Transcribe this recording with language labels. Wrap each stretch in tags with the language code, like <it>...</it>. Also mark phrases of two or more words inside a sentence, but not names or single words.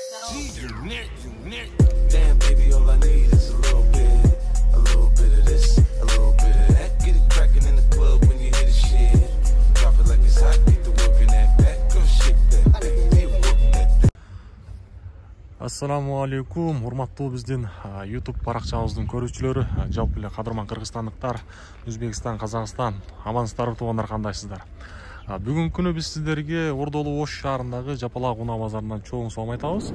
<en>Damn, baby, all I need is a little bit of this, a little bit of that. Get it cracking in the club when you hear the shit. Drop it like it's hot, get to work in that back. Go shake that back, hey, work that.</en> <ar>السلام عليكم,</ar> <ky>урматтуу биздин YouTube баракчабыздын көрүүчүлөрү, жалпы эле кадырман кыргызстандыктар, Өзбекстан, Казакстан, амансыздарбы туугандар, кандайсыздар? Бүгүнкү күнү биз сиздерге Ордолу Ош шаарындагы Жапалак унаа базарынан чоң салам айтабыз.</ky>